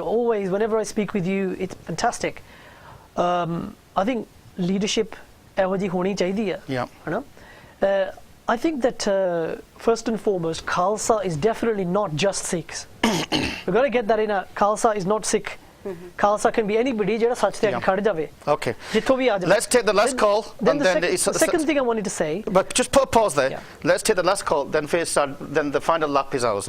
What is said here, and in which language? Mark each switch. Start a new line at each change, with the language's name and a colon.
English: Always, whenever I speak with you, it's fantastic. I think leadership
Punjabi: ਇਹੋ ਜਿਹੀ ਹੋਣੀ ਚਾਹੀਦੀ ਹੈ ਹਨਾ
English: I think that first and foremost Khalsa is definitely not just Sikhs. We've got to get that in. Khalsa is not Sikh. Khalsa can be anybody
Punjabi: ਜਿਹੜਾ ਸੱਚ ਤੇ ਖੜ ਜਾਵੇ.
English: Okay.
Punjabi: ਜਿੱਥੋਂ ਵੀ ਆ ਜਾਵੇ.
English: Let's take the last call. Then the second thing I wanted to say. But just put a pause there. Yeah. Let's take the last call. Then the final lap is ours.